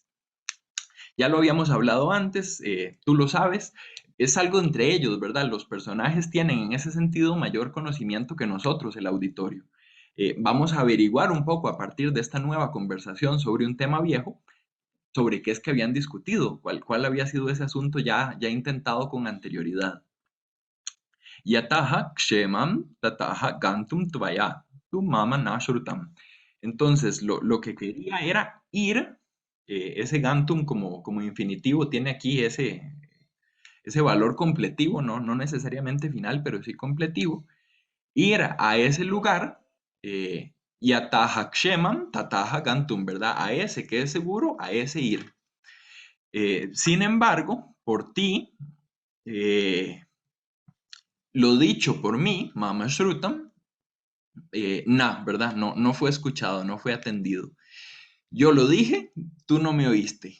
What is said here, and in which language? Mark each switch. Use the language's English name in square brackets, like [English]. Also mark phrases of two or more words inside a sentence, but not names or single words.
[Spanish] Ya lo habíamos hablado antes, tú lo sabes, es algo entre ellos, ¿verdad? Los personajes tienen en ese sentido mayor conocimiento que nosotros, el auditorio. Vamos a averiguar un poco a partir de esta nueva conversación sobre un tema viejo, sobre qué es que habían discutido, cuál había sido ese asunto ya intentado con anterioridad. [Sanskrit] यतः क्षेमं ततः गन्तुं त्वया तु मम नश्रुतम्. [Spanish] Entonces, lo que quería era ir, ese gantum como infinitivo tiene aquí ese valor completivo, no necesariamente final, pero sí completivo, ir a ese lugar, [Sanskrit] यतः क्षेमं ततः गन्तुम्, [Spanish] ¿verdad? A ese que es seguro, a ese ir. Sin embargo, por ti, eh, lo dicho por mí, [Sanskrit] मम श्रुतम्, [Spanish] ¿verdad? No fue escuchado, no fue atendido. Yo lo dije, tú no me oíste.